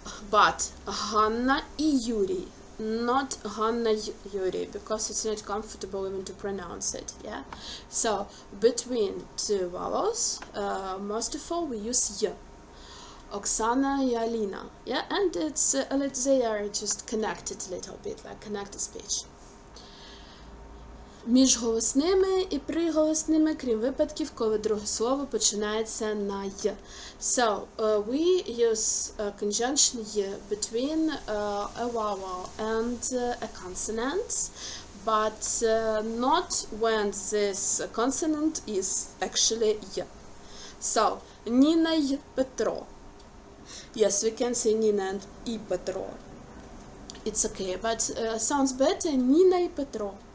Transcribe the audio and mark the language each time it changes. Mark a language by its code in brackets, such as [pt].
[en] But Hanna y Yuri, not Hanna y Yuri, because it's not comfortable even to pronounce it. Yeah. So between two vowels, most of all we use y. Oksana y Alina. Yeah, and it's they are just connected a little bit, like connected speech. [uk] Між голосними і приголосними, крім випадків, коли друге слово починається на й. [en] So, we use conjunction y between a vowel and a consonant, but not when this consonant is actually y. [uk] So, Ніна й Петро. [en] Yes, we can say Nina and I Petro. It's okay, but sounds better Nina y Petro.